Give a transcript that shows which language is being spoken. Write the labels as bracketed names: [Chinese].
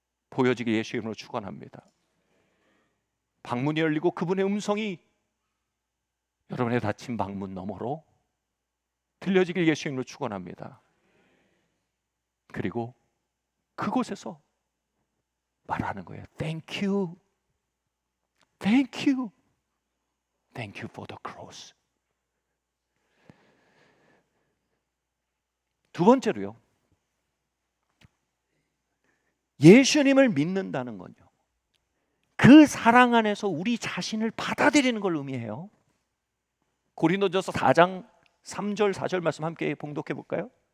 [Korean] 보여지길 예수 이름으로 축원합니다. 방문이 열리고 그분의 음성이 여러분의 닫힌 방문 너머로 들려지길 예수 이름으로 축원합니다. 그리고 그곳에서 말하는 거예요. [English] Thank you, thank you, thank you for the cross. [Korean] 두 번째로요, 예수님을 믿는다는 건요, 그 사랑 안에서 우리 자신을 받아들이는 걸 의미해요. 고린도전서 4장 3절 4절 말씀 함께 봉독해 볼까요?